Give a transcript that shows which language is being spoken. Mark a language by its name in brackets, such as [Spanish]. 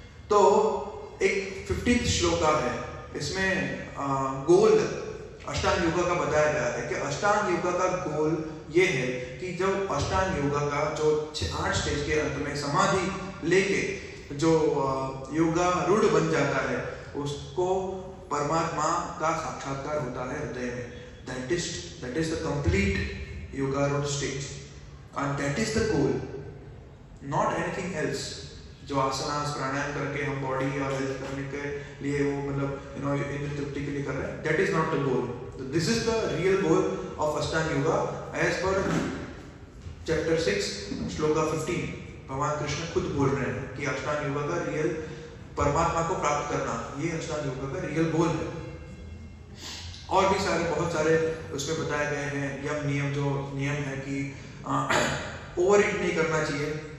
[Hindi] तो एक 15th श्लोका है, इसमें गोल अष्टांग योगा का बताया गया है कि अष्टांग योगा का गोल ये है कि जब अष्टांग योगा का जो 8 स्टेज के अंत में समाधि लेके जो योगा रूढ़ बन जाता है, उसको परमात्मा का साक्षात्कार होता है हृदय में। [English] That is the complete yoga road stage, and that is the goal, not anything else. [Hindi] जो आसनास प्राणायाम करके हम बॉडी और हेल्थ करने के लिए वो मतलब इंद्र तृप्ति के लिए कर रहे हैं, [English] that is not the goal. This is the real goal of Ashtanga Yoga as per chapter 6 shloka 15. [Hindi] भगवान कृष्ण खुद बोल रहे हैं कि अष्टांग योगा का रियल परमात्मा को प्राप्त करना, ये अष्टांग योगा का रियल गोल है। और भी बहुत सारे उसमें बताए गए हैं यम नियम, जो नियम है कि ओवर ईट नहीं करना चाहिए।